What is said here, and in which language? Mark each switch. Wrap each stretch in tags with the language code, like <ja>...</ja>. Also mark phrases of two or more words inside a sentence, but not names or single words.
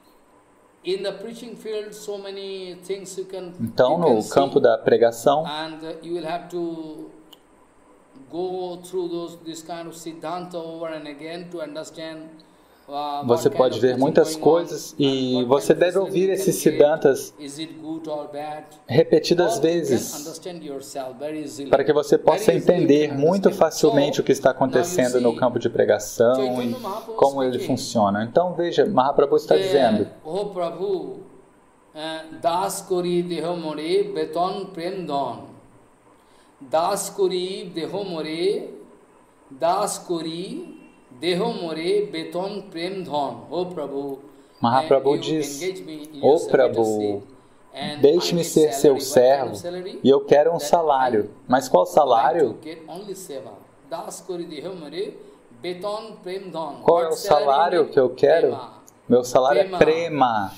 <pt>Então, no campo da pregação, você pode ver muitas coisas e você deve ouvir esses Siddhantas repetidas vezes para que você possa entender muito facilmente o que está acontecendo no campo de pregação e como ele funciona. Então veja, Mahaprabhu está dizendo:</pt> <bn>"Oh Prabhu, দাস করি দেহ মোরে বেতন প্রেম দান. দাস করি দেহ মোরে, দাস করি দেহ মোরে বেতন প্রেম দান. Oh Prabhu."</bn> <pt>Mahaprabhu diz: "Oh Prabhu, deixe-me ser seu servo e eu quero um salário." Mas qual salário? Qual é o salário que eu quero? Meu salário é prema.</pt>